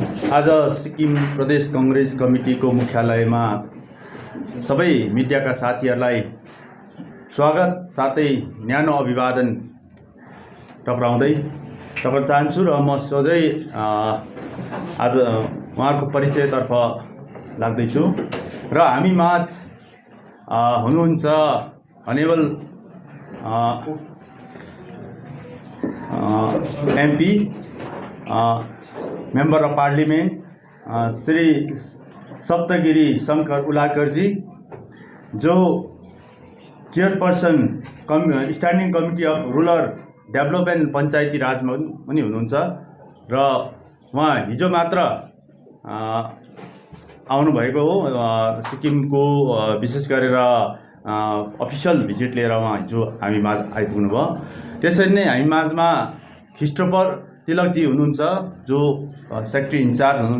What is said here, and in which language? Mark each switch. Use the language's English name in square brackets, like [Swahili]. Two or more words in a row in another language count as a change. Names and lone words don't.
[Nepali] आज सिक्किम प्रदेश कांग्रेस कमिटीको मुख्यालयमा सबै मिडियाका साथीहरूलाई स्वागत साथै न्यानो अभिवादन टक्राउँदै चाहन्छु र म सोझै आज उहाँको परिचयतर्फ लाग्दैछु र हामी माझ हुनुहुन्छ अनेबल [English] MP member of parliament [Nepali] श्री सप्तगिरी शंकर उलाकरजी, जो चेयरपर्सन स्टैंडिंग कमिटी अफ रूरल डेभलपमेंट पंचायती राज में पनि हुनुहुन्छ र उहाँ हिजो मात्र आउनुभएको हो। सिक्किमको विशेष गरेर अफिसियल भिजिट लिएर उहाँ हिजो हामी माझ आइपुग्नु भयो। त्यसरी नै हामी माझमा ख्रिस्टोफर तिलकजी हुनुहुन्छ, जो [English] secretary in-charge [Nepali] हुनुहुन्छ।